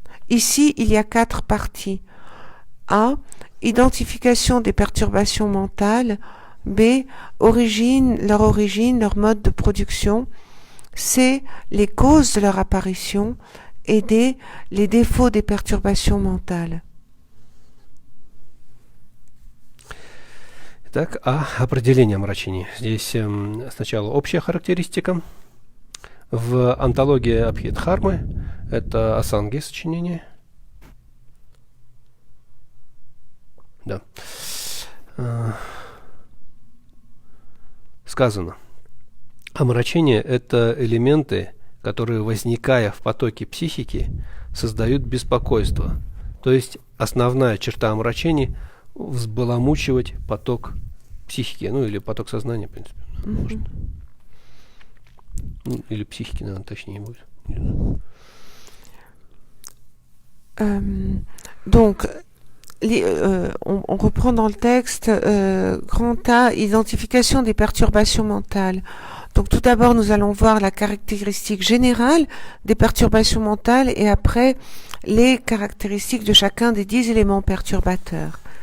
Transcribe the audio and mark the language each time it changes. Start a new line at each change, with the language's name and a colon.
French: Ici, il y a 4 parties. A. Identification des perturbations mentales. B. Leur origine, leur mode de production. C. Les causes de leur apparition. Et D. Les défauts des perturbations mentales.
Russian: Итак, определение омрачений. Здесь сначала общая характеристика. В антологии Абхидхармы, это Асанги сочинение. Да. Сказано. Омрачения – это элементы, которые, возникая в потоке психики, создают беспокойство. То есть основная черта омрачений – взбаламучивать поток психики, ну или поток сознания, в принципе. Может. Или психики, наверное, точнее будет.
French: Donc, on reprend dans le texte grand A, identification des perturbations mentales. Donc tout d'abord, nous allons voir la caractéristique générale des perturbations mentales et après les caractéristiques de chacun des 10 éléments perturbateurs.